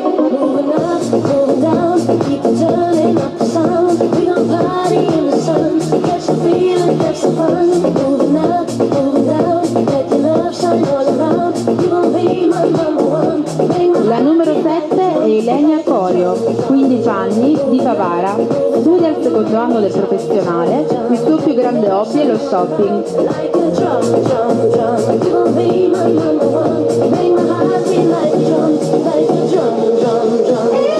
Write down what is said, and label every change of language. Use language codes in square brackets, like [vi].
[en] Moving up, moving down, keep on turning up the sound. We gon' party in the sun, catch the feeling, have some fun. Moving up, moving down, let your love shine all around. You gon' be my number one. [it] La numero 7 è Ilenia Corio, 15 anni, di Favara, studia al secondo secondo anno del professionale, il suo più grande hobby è lo shopping. [en] Like a drum, drum, drum. You gon' be my number one. Make my heart beat like a drum, like a drum, drum, drum.